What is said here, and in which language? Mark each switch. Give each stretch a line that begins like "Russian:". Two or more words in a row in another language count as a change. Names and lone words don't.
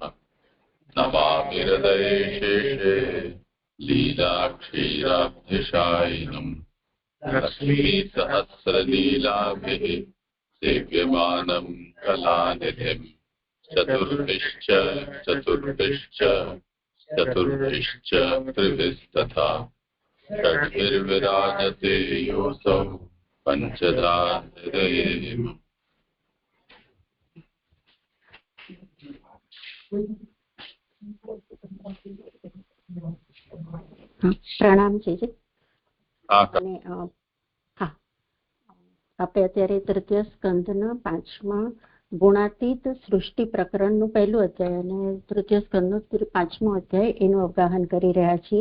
Sanskrit: नमामि हृदये शेषे लीलाक्षीराब्धिशायिनम् लक्ष्मीसहस्रलीलाभिः सेव्यमानं कलानिधिम्। चतुर्भिश्च चतुर्भिश्च चतुर्भिश्च त्रिभिस्तथा षड्भिर्विराजते योऽसौ पंचधा हृदये।
Gujarati: પ્રણામ છે અને હા, આપણે અત્યારે તૃતીય સ્કંદના 5મા ગુણાતીત સૃષ્ટિ પ્રકરણનું પહેલું અધ્યાય અને તૃતીય સ્કંદનો 5મો અધ્યાય એનું અવગાહન કરી રહ્યા છીએ.